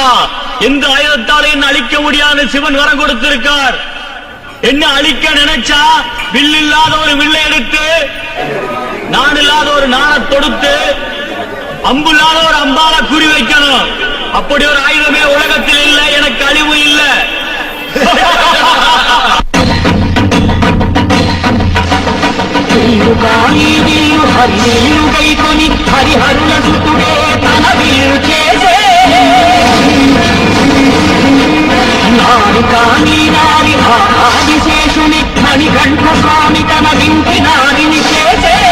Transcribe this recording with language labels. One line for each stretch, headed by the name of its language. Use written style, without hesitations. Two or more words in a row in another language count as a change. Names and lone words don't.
Tamil: எந்த ஆயுதத்தாலே என்ன அழிக்க முடியாது சிவன் வரம் கொடுத்திருக்கார். என்ன அழிக்க நினைச்சா வில் இல்லாத ஒரு வில்லை எடுத்து, நான் இல்லாத ஒரு நாண தொடுத்து, அம்பு இல்லாத ஒரு அம்பால குறி வைக்கணும். அப்படி ஒரு ஆயுதமே உலகத்தில் இல்லை. எனக்கு அழிவு இல்லை.
Telugu: హరిహరుల సుతుడే తన వీరు చేసే నారి కాని నారి ఆదిశేషుని మణికంఠ స్వామి తన వింటి నారిని చేసే